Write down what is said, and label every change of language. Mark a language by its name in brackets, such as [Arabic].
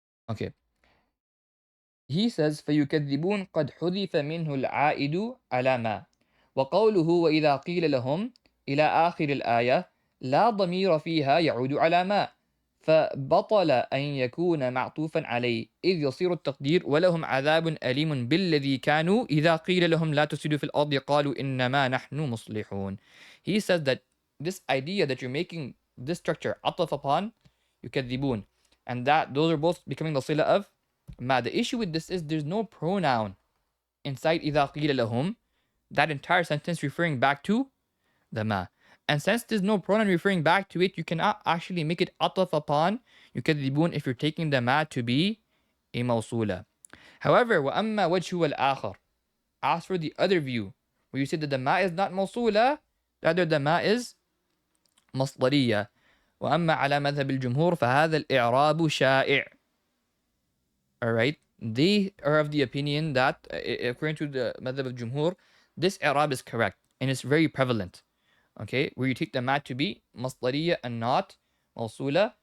[English] Okay, he says [Arabic] فيكذبون قد حذف منه العائد على ما, وقوله وإذا قيل لهم إلى آخر الآية لا ضمير فيها يعود على ما، فبطل أن يكون معطوفا عليه إذ يصير التقدير ولهم عذاب أليم بالذي كانوا إذا قيل لهم لا تفسدوا في الأرض قالوا إنما نحن مصلحون. [English] He says that this idea that you're making this structure عطف upon يكذبون, and that those are both becoming the صلة of ما. The issue with this is there's no pronoun inside [Arabic] إذا قيل لهم, [English] that entire sentence referring back to the ma. And since there's no pronoun referring back to it, you cannot actually make it عطف upon يكذبون if you're taking the ma to be a موصولة. However, [Arabic] وأما وجه الآخر, [English] as for the other view, where you say that the ma is not موصولة, rather the ma is مصدرية. [Arabic] وأما على مذهب الجمهور فهذا الإعراب شائع. [English] Alright, they are of the opinion that according to the madhab of Jumhur, this i'rab is correct and it's very prevalent. Okay, where you take the ma to be masdariya and not mawsula.